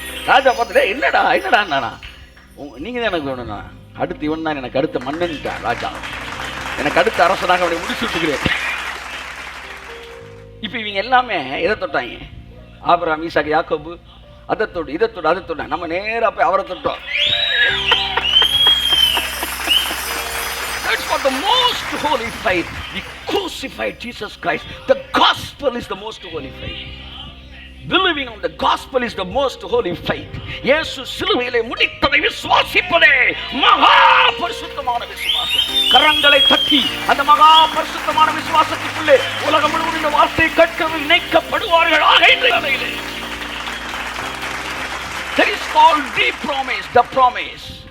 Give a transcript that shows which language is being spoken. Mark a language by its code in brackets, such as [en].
[ta] ராஜா பார்த்துட்டே என்னடா நீங்கள் தான் எனக்கு வேணும்ண்ணா, அடுத்து இவன் தான் எனக்கு அடுத்த மன்னன்ட்டான் ராஜா, எனக்கு அடுத்த அரசனாக அவனை முடிச்சு விட்டுக்கிறேன். இப்போ இவங்க எல்லாமே எதை தொட்டாங்க, ஆபிரகாம், ஈசாக்கு, யாக்கோபு, அதை தொட்டாங்க. நம்ம நேராக போய் அவரை தொட்டோம். [en] That's what the most holy faith. We crucified Jesus Christ. The gospel is the most holy faith. Believing on the gospel is the most holy faith. [ta] இயேசு சிலுவையிலே முடித்ததை விசுவாசிப்பதே மகா பரிசுத்தமான விசுவாசம். கரங்களை தட்டி அந்த மகா பரிசுத்தமான விசுவாசத்துக்குள்ளே உலகம் முழுவதும் இந்த வார்த்தை கேட்கவே இணைக்கப்படுவார்களாக இந்த நிலையிலே. [en] That is called the promise, the promise.